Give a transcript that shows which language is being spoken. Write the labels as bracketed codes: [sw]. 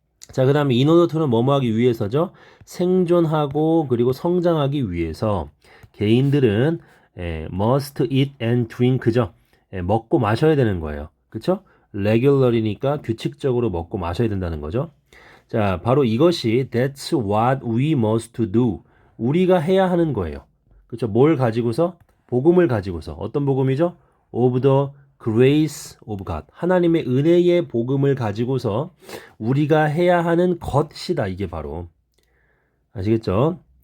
[ko] 자, 그 다음에 in order to는 뭐뭐 하기 위해서죠? 생존하고 그리고 성장하기 위해서 개인들은 [en] must eat and drink [ko] 죠. 먹고 마셔야 되는 거예요. 그쵸? regularly니까 규칙적으로 먹고 마셔야 된다는 거죠. [en] 자, [ko] 바로 이것이 [en] that's what we must do. [ko] 우리가 해야 하는 거예요. 그쵸? 뭘 가지고서? 복음을 가지고서. 어떤 복음이죠? [en] of the grace of God. [ko] 하나님의 은혜의 복음을 가지고서 우리가 해야 하는 것이다. 이게 바로. 아시겠죠?